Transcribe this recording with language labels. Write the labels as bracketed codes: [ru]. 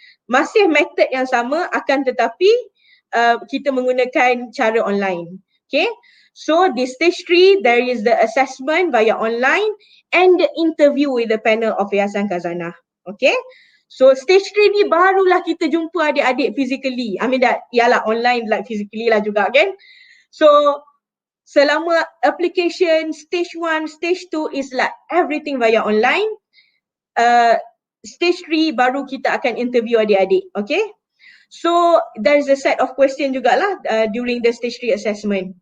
[ms] Masih method yang sama akan tetapi kita menggunakan cara online. [en] Okay, so di stage 3, there is the assessment via online and the interview with the panel of Yayasan Khazanah. [ms] Okay, so stage 3 ni barulah kita jumpa adik-adik physically. [en] I mean [ms] ialah online like physically lah juga kan. [en] So selama application stage 1, stage 2 is like everything via online. [ms] Stage 3 baru kita akan interview adik-adik. [en] Okay, so there is a set of question jugalah during the stage 3 assessment.